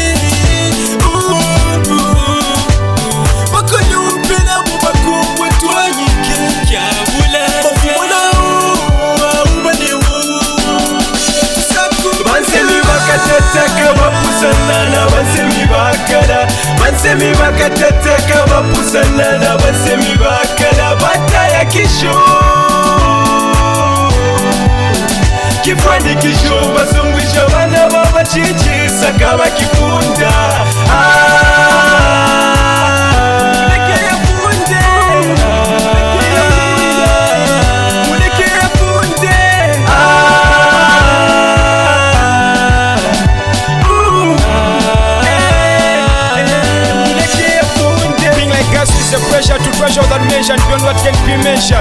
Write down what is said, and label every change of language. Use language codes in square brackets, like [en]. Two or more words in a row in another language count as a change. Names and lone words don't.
[bem] bakonyumpela mu bakumbwe twanyike kyabula Bansemi Bakatataka bapusanana Bansemi bakala. Bansemi Bakatataka bapusanana Bansemi bakala. Bataya kisho kifwani kisho basungwisha bana baba chichi sakaba kifunda. [en] It's a pressure to treasure that mentioned beyond what can be mentioned.